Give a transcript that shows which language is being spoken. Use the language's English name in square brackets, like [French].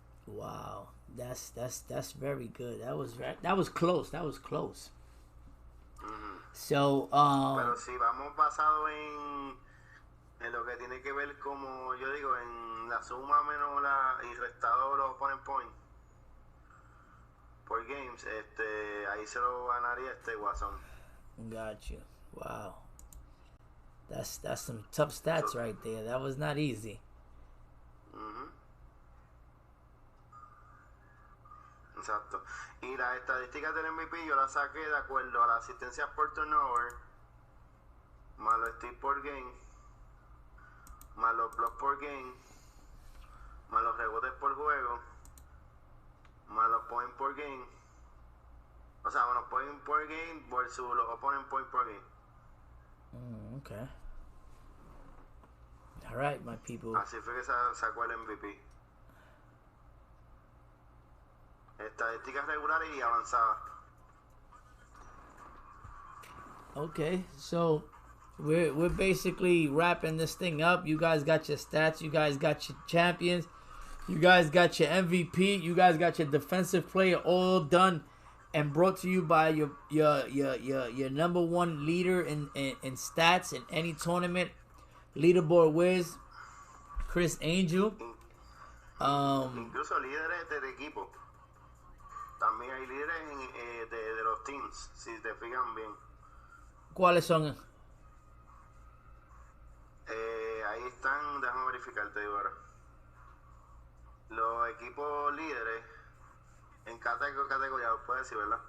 [English] Wow, that's very good. That was close. That was close. So, [Spanish] Pero si vamos basado en lo que tiene que ver, como yo digo, en la suma menos y restado los opponent points por games, ahí se lo ganaría Watson. [English] got you. Wow, that's some tough stats right there. That was not easy. [Spanish] Exacto. Y las estadísticas del MVP yo las saqué de acuerdo a la asistencia por turnover, más los steals por game, más los blocks por game, más los rebotes por juego, más los points por game. O sea, los points por game versus los opponent points por game. [English] Okay. All right, my people. [Spanish] Así fue que sacó el MVP. Estadísticas regulares y avanzadas. [English] Okay, so we're basically wrapping this thing up. You guys got your stats. You guys got your champions. You guys got your MVP. You guys got your defensive player all done and brought to you by your number one leader in stats in any tournament. Leaderboard Wiz, Chris Angel. [Spanish] Incluso líderes del equipo. También hay líderes de los teams, si te fijan bien. ¿Cuáles son? Ahí están, déjame verificar, te digo ahora. Los equipos líderes en categoría, lo puedes decir, ¿verdad?